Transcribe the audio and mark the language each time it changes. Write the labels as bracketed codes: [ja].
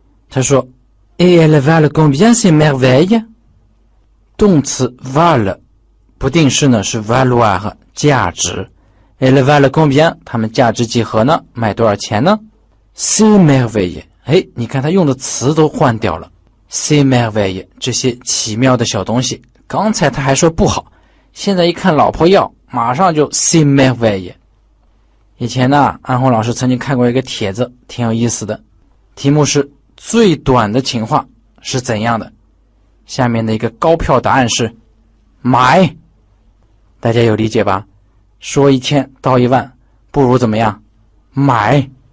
[zh] 他说 [fr] Et elles valent combien ces merveilles？ [zh] 动词 valent 不定式呢是 valoir 价值。 [fr] Elles valent combien？ [zh] 它们价值几何呢？卖多少钱呢？ [fr] ces merveilles， [zh] 你看他用的词都换掉了。 [fr] ces merveilles [zh] 这些奇妙的小东西，刚才他还说不好，现在一看老婆要，马上就 [fr] c'est merveille。 [zh] 以前呢，安红老师曾经看过一个帖子，挺有意思的，题目是最短的情话是怎样的？下面的一个高票答案是买，大家有理解吧？说1000道1万，不如怎么样？买。